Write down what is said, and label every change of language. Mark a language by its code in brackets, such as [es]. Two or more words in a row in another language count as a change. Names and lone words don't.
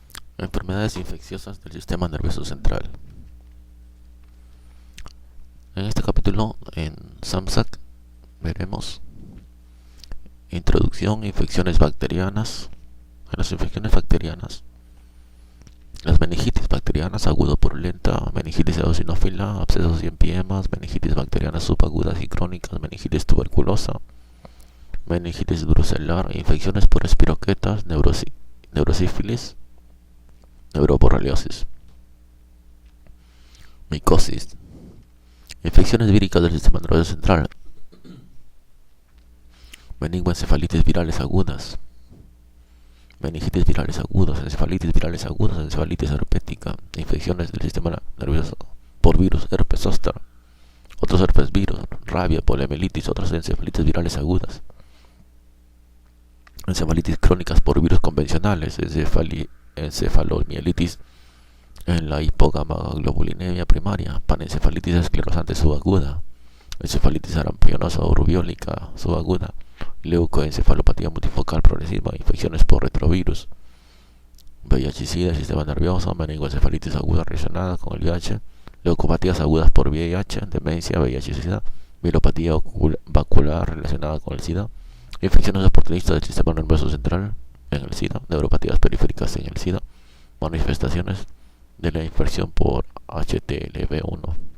[es] Enfermedades infecciosas del sistema nervioso central. En este capítulo, en SAMSAC, veremos introducción a infecciones bacterianas. En las infecciones bacterianas, las meningitis bacterianas agudo-purulenta, meningitis eosinófila, abscesos y empiemas, meningitis bacterianas subagudas y crónicas, meningitis tuberculosa, meningitis druselar, infecciones por espiroquetas, neurosífilis, neuroborreliosis, micosis, infecciones víricas del sistema nervioso central, meningoencefalitis virales agudas, meningitis virales agudas, encefalitis herpética, infecciones del sistema nervioso por virus, herpes zóster, otros herpes virus, rabia, poliomielitis, otras encefalitis virales agudas, encefalitis crónicas por virus convencionales, encefalomielitis en la hipogamaglobulinemia primaria, panencefalitis esclerosante subaguda, encefalitis arampionosa o rubiólica subaguda, leucoencefalopatía multifocal progresiva, infecciones por retrovirus, VIH-Sida del sistema nervioso, meningoencefalitis aguda relacionada con el VIH, leucopatías agudas por VIH, demencia, VIH-Sida, mielopatía vacular relacionada con el SIDA, infecciones oportunistas del sistema nervioso central en el SIDA, neuropatías periféricas en el SIDA, manifestaciones de la infección por HTLV1.